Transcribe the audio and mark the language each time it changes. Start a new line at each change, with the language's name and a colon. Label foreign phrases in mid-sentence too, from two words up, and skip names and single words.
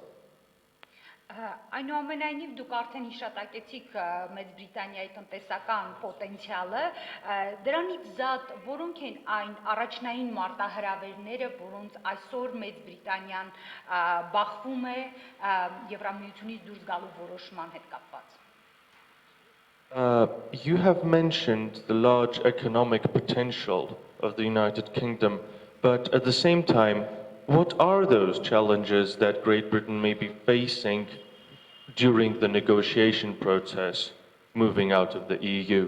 Armenian: Այնուամենայնիվ դուք արդեն հիշատակեցիք Մեծ Բրիտանիայի տնտեսական պոտենցիալը, դրանից զատ որոնք են այն առաջնային մարտահրավերները, որոնց այսօր Մեծ Բրիտանիան բախվում է Եվրամիությունից դուրս գալու որոշման հետ կապված։
English: You have mentioned the large economic potential of the United Kingdom, but at the same time, What are those challenges that Great Britain may be facing during the negotiation process moving out of the EU?